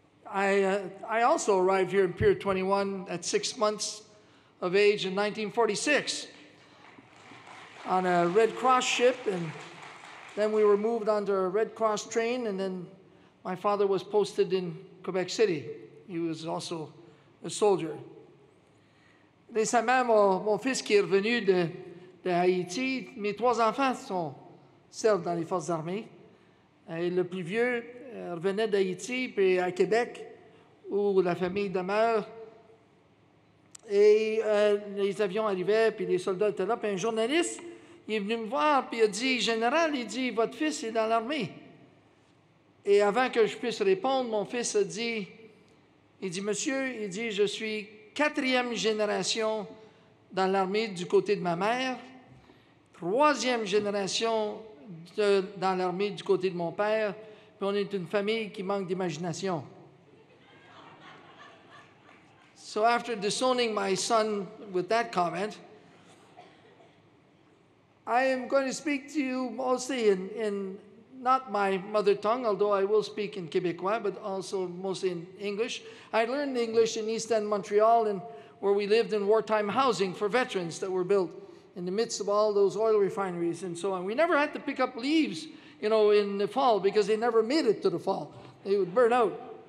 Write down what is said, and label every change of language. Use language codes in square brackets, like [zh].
[en] I also arrived here in Pier 21 at 6 months of age in 1946 on a Red Cross ship, and then we were moved onto a Red Cross train, and then my father was posted in Quebec City. He was also a soldier. [fr] Récemment, mon fils qui est revenu de Haïti, mes 3 enfants servent dans les forces armées. Et le plus vieux revenait d'Haïti, puis à Québec, où la famille demeure. Et les avions arrivaient, puis les soldats étaient là. Puis un journaliste, il est venu me voir, puis il a dit, « Général, il dit, votre fils est dans l'armée. » Et avant que je puisse répondre, mon fils a dit, il dit, « Monsieur, il dit, je suis 4e génération dans l'armée du côté de ma mère, 3e génération dans l'armée du côté de mon père, puis on est une famille qui manque d'imagination. » [en] So after disowning my son with that comment, I am going to speak to you mostly in not my mother tongue, although I will speak in Quebecois, but also mostly in English. I learned English in East End, Montreal, and where we lived in wartime housing for veterans that were built in the midst of all those oil refineries and so on. We never had to pick up leaves, in the fall because they never made it to the fall. They would burn out.